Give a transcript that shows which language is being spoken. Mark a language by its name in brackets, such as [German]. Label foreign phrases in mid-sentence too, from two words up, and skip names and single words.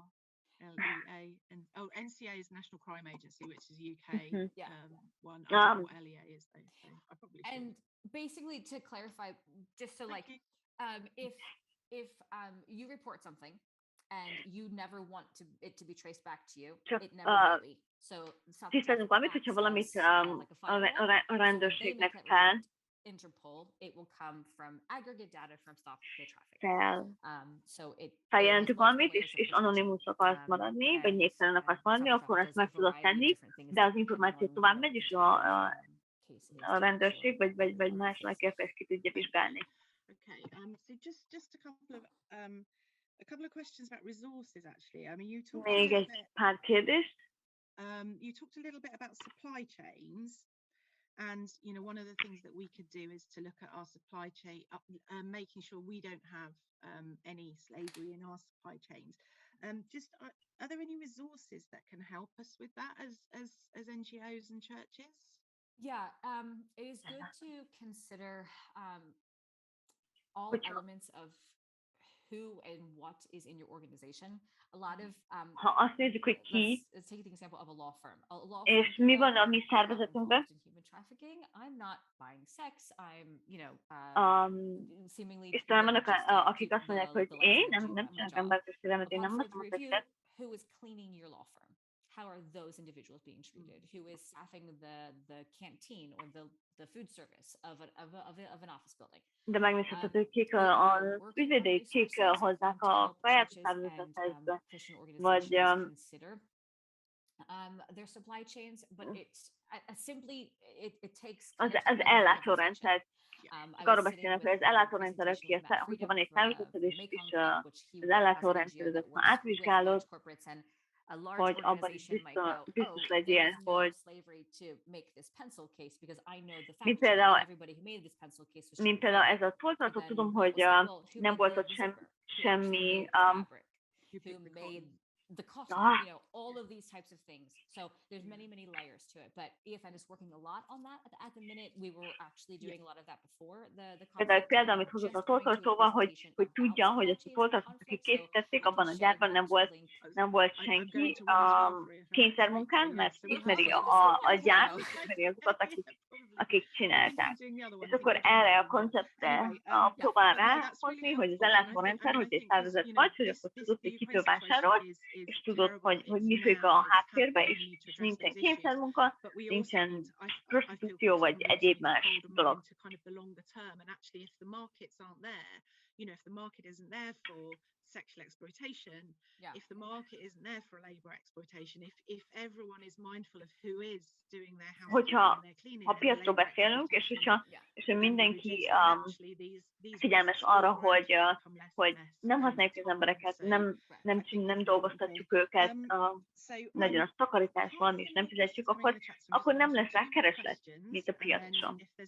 [English] LEA and NCA is National Crime Agency, which is UK one. I don't know what LEA is though, so I probably should. And basically, to clarify, just so if you report something and you never want it to be traced back to you, it never will be. So [Hungarian] tisztázunk valamit, hogyha valamit a rendőrségnek fel [English] Interpol, it will come from aggregate data from Stop the Traffic. [Hungarian] Feljelentünk valamit, és anonimus akarsz maradni, vagy népszerűen akarsz maradni, akkor ezt meg tudod tenni, de az információ tovább megy, és a rendőrség, vagy más lekérte, ezt ki tudja vizsgálni. [English] Okay, so just a couple of questions about resources actually. I mean, you talked [Hungarian] Még egy pár kérdést. [English] You talked a little bit about supply chains. And, you know, one of the things that we could do is to look at our supply chain, making sure we don't have any slavery in our supply chains. Are there any resources that can help us with that as NGOs and churches? Yeah, it is good to consider all elements of who and what is in your organization. A lot of [Hungarian] ha azt nézzük, hogy ki, [English] let's take the example of a law firm. [Hungarian] És mi van a mi szervezetünkben? [English] Human trafficking. I'm not buying sex. I'm, you know, seemingly. [Hungarian] És talán vannak, akik azt mondják, hogy én nem csinálok emberkereskedelmet, én nem látom a testet. [English] Who is cleaning your law firm? How are those individuals being treated? Who is staffing the canteen or the food service of an office building? [Hungarian] De megnézheted, hogy kik az ügyvédék, kik hozzák a saját szervezethez, vagy [English] their supply chains, but it's simply it takes [Hungarian] az ellátórendszer. Arról beszélnek, hogy az ellátórendszerek, hogyha van egy szervezeted, és az ellátórendszeredet ma átvizsgálod, hogy abban is biztos legyél, hogy mint például ez a toltartó, tudom, hogy nem volt ott semmi [English] the cost, you know, all of these types of things. So there's many layers to it, but EFN is working a lot on that at the minute. We were actually doing a lot of that before the conflict. [Hungarian] Például, amit hozott a toltartóval, hogy tudja, hogy ezt a toltartót, akik készítették, abban a gyárban nem volt senki a kényszermunkán, mert ismeri a gyárt, ismeri azokat, akik csinálták. És akkor erre a konceptre próbál ráhozni, hogy az ellátórendszer, hogy egy szervezet vagy, hogy akkor tudod, hogy kitől vásárol, és tudod, hogy mi folyik a háttérbe, és nincsen kényszermunka, nincsen prostitúció, vagy egyéb más dolog. [English] You know, if the market isn't there for sexual exploitation, if the market isn't there for labor exploitation, if everyone is mindful of who is doing their housekeeping and their cleaning, [Hungarian] ha piacról beszélünk, és hogy mindenki figyelmes arra, hogy nem használjuk az embereket, nem dolgoztatjuk őket, nagyon a takarítás van, és nem fizetjük, akkor nem lesz rá kereslet, mint a piacon.